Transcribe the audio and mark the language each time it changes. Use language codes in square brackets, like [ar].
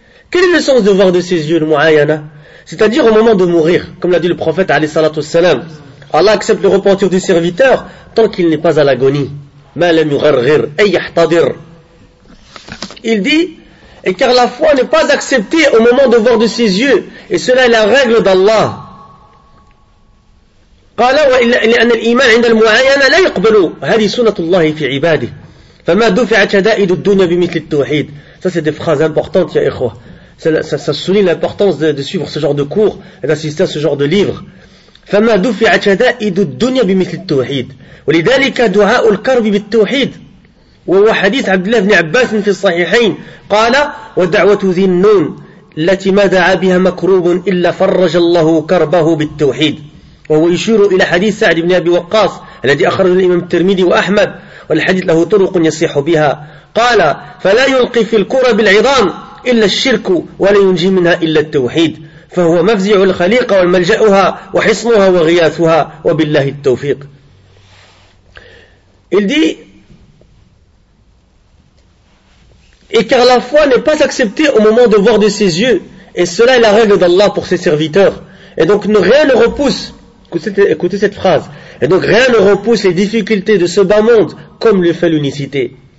[fr] Quel est le sens de voir de ses yeux, le mu'ayana? C'est-à-dire au moment de mourir, comme l'a dit le prophète, alayhi salatu wassalam. Allah accepte le repentir du serviteur tant qu'il n'est pas à l'agonie. [ar] Ma lam yugharghir, ay yahtadir. [fr] Il dit, et car la foi n'est pas acceptée au moment de voir de ses yeux, et cela est la règle d'Allah. [ar] قال وإلا لأن الإيمان عند المعاينة لا يقبل هذه سنة الله في عباده فما دفعت شدائد الدنيا بمثل التوحيد. [fr] Ça c'est des phrases importantes, ya ikhwa. Ça souligne l'importance de suivre ce genre de cours et d'assister à ce genre de livre. [ar] فما دفعت شدائد الدنيا بمثل التوحيد ولذلك دعاء الكرب بالتوحيد وهو حديث عبد الله بن عباس في الصحيحين قال ودعوة ذي النون التي ما دعا بها مكروب إلا فرج الله كربه بالتوحيد. وهو يشير إلى حديث سعد بن أبي وقاص الذي أخرجه الإمام الترمذي وأحمد والحديث له طرق يصح بها قال فلا يلقي في الكرة بالعظام إلا الشرك ولا ينجي منها إلا التوحيد فهو مفزع الخليقة والملجأها وحصنها وغياثها وبالله التوفيق. [fr] Il dit, et car la foi n'est pas acceptée au moment de voir de ses yeux, et cela est la règle d'Allah pour ses serviteurs, et donc rien ne repousse. Écoutez cette phrase. Et donc rien ne repousse les difficultés de ce bas monde comme le fait l'unicité.